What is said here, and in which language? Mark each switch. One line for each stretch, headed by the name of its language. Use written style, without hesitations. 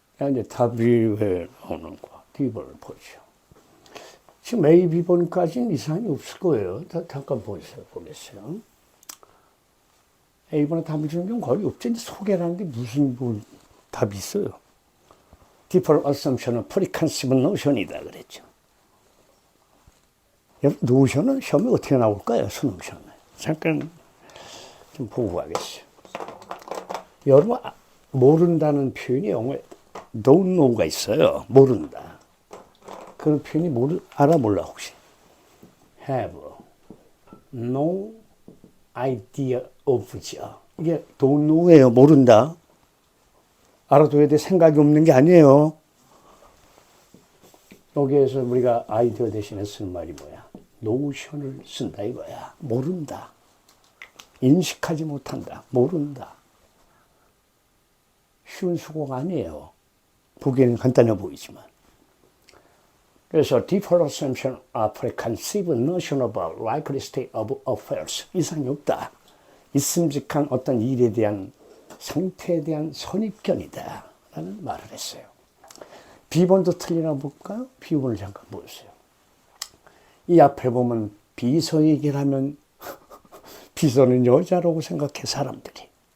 Korean: 이제 답이 왜 나오는 거야. D번을 보죠. 지금 A, B번까지는 이상이 없을 거예요. 잠깐 보겠어요. A번에 답을 주는 경우 거의 없죠. 소개라는 게 무슨 답이 있어요.
English: Default assumption
Korean: 은
English: preconceived notion
Korean: 이다 그랬죠. 노션은 시험에 어떻게 나올까요? 수능 시험에. 잠깐 좀 보고 가겠어요. 여러분 모른다는 표현이 영어에
English: don't know
Korean: 가 있어요. 모른다. 그 표현이 알아 몰라 혹시?
English: have no idea of
Korean: 죠. 이게
English: don't know
Korean: 예요. 모른다. 알아둬야 돼. 생각이 없는 게 아니에요. 여기에서 우리가 아이디어 대신에 쓰는 말이 뭐야? 노션을 쓴다 이거야. 모른다. 인식하지 못한다. 모른다. 쉬운 수고가 아니에요. 보기에는 간단해 보이지만.
English: 그래서 default assumption are preconceived notion about likely state of affairs.
Korean: 이상이 없다. 있음직한 어떤 일에 대한 상태에 대한 선입견이다. 라는 말을 했어요. B번도 틀리나 볼까요? B번을 잠깐 보세요. 이 앞에 보면 비서 얘기를 하면 비서는 여자라고 생각해 사람들이.